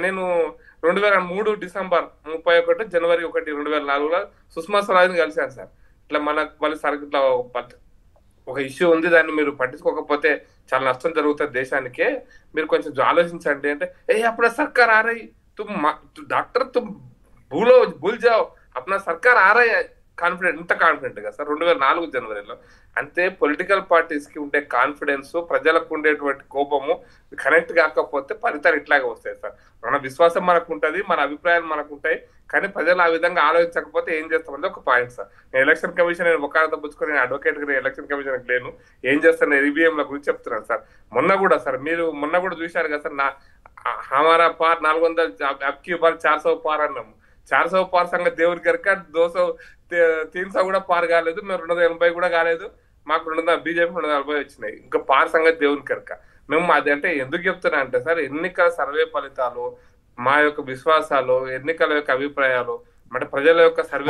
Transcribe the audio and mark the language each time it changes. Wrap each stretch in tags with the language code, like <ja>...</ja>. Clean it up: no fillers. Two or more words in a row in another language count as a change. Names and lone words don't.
<te>నేను 2003 డిసెంబర్ 31, జనవరి 1, 2004లో సుష్మా స్వరాజ్ని కలిశాను సార్. ఇట్లా వాళ్ళ సార్ ఇట్లా ఒక ఇష్యూ ఉంది, దాన్ని మీరు పట్టించుకోకపోతే చాలా నష్టం జరుగుతుంది దేశానికే, మీరు కొంచెం ఆలోచించండి అంటే అప్పుడు</te> <hi>सरकार आ रही डॉक्टर तुम भूल जाओ अपना सरकार आ रही</hi> <te>కాన్ఫిడెంట్. ఇంత కాన్ఫిడెంట్ గా సార్ 2004 జనవరిలో. అంతే</te> <en>political parties</en> <te>కి ఉండే కాన్ఫిడెన్స్, ప్రజలకు ఉండేటువంటి కోపము కనెక్ట్ కాకపోతే ఫలితాలు ఇట్లాగే వస్తాయి సార్. మన విశ్వాసం మనకు ఉంటుంది, మన అభిప్రాయాలు మనకు ఉంటాయి, కానీ ప్రజలు ఆ విధంగా ఆలోచించకపోతే ఏం చేస్తామని ఒక పాయింట్ సార్. నేను</te> <en>election commission</en> <te>ఒక పుచ్చుకొని నేను అడ్వకేట్ గా</te> <en>election commission</en> <te>లేను, ఏం చేస్తాను నేను ఈవీఎంల గురించి చెప్తున్నాను సార్. మొన్న కూడా సార్ మీరు కూడా చూశారు కదా సార్,</te> <hi>हमारा पार 400 अबकी बार 400 पार అన్నాము.</hi> <te>400 పార్ సంగతి దేవుడి కనుక 200 300 కూడా పార్ కాలేదు. మేము 280 కూడా కాలేదు. మాకు 200 బీజేపీ 240 వచ్చినాయి. ఇంకా పార్ సంగతి దేవుని కనుక. మేము అది అంటే ఎందుకు చెప్తున్నా అంటే సార్, ఎన్నికల సర్వే ఫలితాలు, మా యొక్క విశ్వాసాలు, ఎన్నికల యొక్క అభిప్రాయాలు, అంటే ప్రజల యొక్క సర్వే.</te>